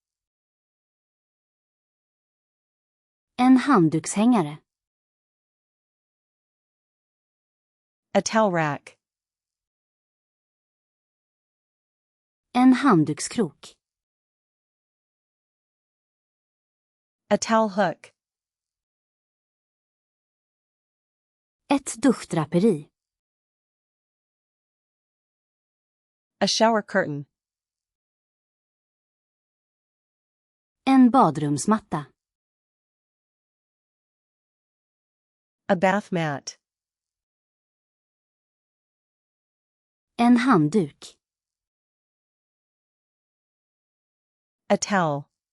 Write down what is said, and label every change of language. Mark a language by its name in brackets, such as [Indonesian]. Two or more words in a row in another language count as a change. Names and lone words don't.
[Swedish] En handdukshängare. [English] A towel rack. [Swedish] En handdukskrok. [English] A towel hook. [Swedish] Ett duschdraperi. [English] A shower curtain. [Swedish] En badrumsmatta. [English] A bath mat. [Swedish] En handduk. [English] A towel.